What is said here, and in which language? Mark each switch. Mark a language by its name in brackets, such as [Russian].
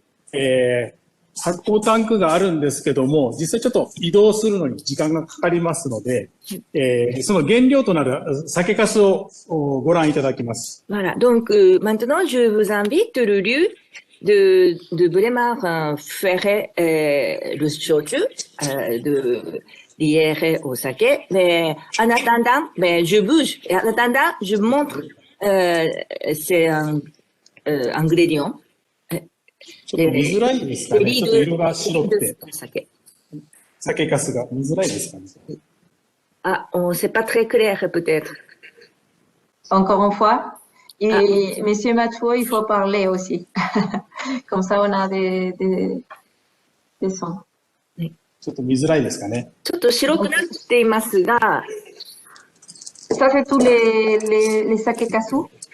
[Japanese] すね、発酵タンクがあるんですけども、実際ちょっと移動するのに時間がかかりますので、その原料となる酒粕をご覧いただきます。 [French] Voilà, donc maintenant je vous invite le lieu de vraiment faire le shochu, de lier au saké. Mais en attendant, je bouge. Et en attendant, je montre ces ingrédients. [Japanese] ちょっと見づらいですかね。ちょっと色が白くて。酒粕が見づらいですかね。 [French] Ah, c'est pas très clair peut-être. Encore une fois. Et Monsieur Mathieu, il faut parler aussi. Comme ça, on a des sons. [Japanese] ちょっと見づらいですかね。ちょっと白くなっていますが。 [French] Ça, c'est tous les sakekasu?